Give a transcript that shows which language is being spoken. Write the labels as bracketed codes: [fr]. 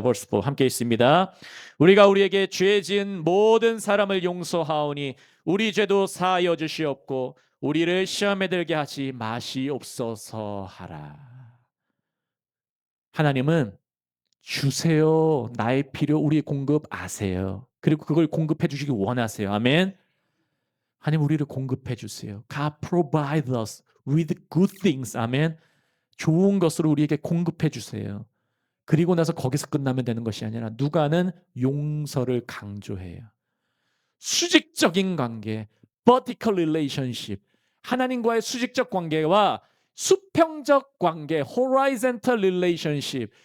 [en] verse 4 [ko] 함께 있습니다. 우리가 우리에게 죄 지은 모든 사람을 용서하오니 우리 죄도 사하여 주시옵고 우리를 시험에 들게 하지 마시옵소서 하라. 하나님은 주세요. 나의 필요, 우리의 공급 아세요. 그리고 그걸 공급해 주시기 원하세요. 아멘. 하나님 우리를 공급해 주세요. [en] God provide us with good things. [ko] 아멘. 좋은 것으로 우리에게 공급해 주세요. 그리고 나서 거기서 끝나면 되는 것이 아니라 누가는 용서를 강조해요. 수직적인 관계, [en] vertical relationship. [ko] 하나님과의 수직적 관계와 수평적 관계, [en] horizontal relationship.